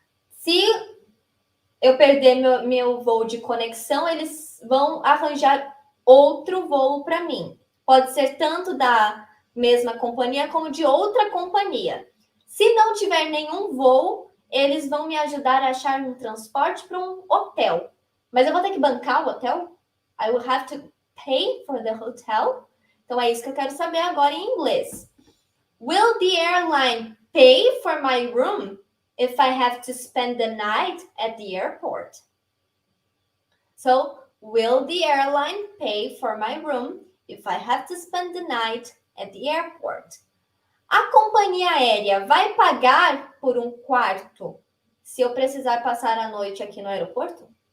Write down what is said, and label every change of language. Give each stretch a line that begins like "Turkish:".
Portuguese: Se eu perder meu voo de conexão, eles vão arranjar outro voo para mim. Pode ser tanto da mesma companhia como de outra companhia. Se não tiver nenhum voo, eles vão me ajudar a achar um transporte para um hotel. Mas eu vou ter que bancar o hotel?
English: I will have to pay for the hotel?
Portuguese: Então é isso que eu quero saber agora em inglês.
English: Will the airline pay for my room if I have to spend the night at the airport? So, will the airline pay for my room if I have to spend the night at the airport?
Portuguese: A companhia aérea vai pagar por um quarto se eu precisar passar a noite aqui no aeroporto?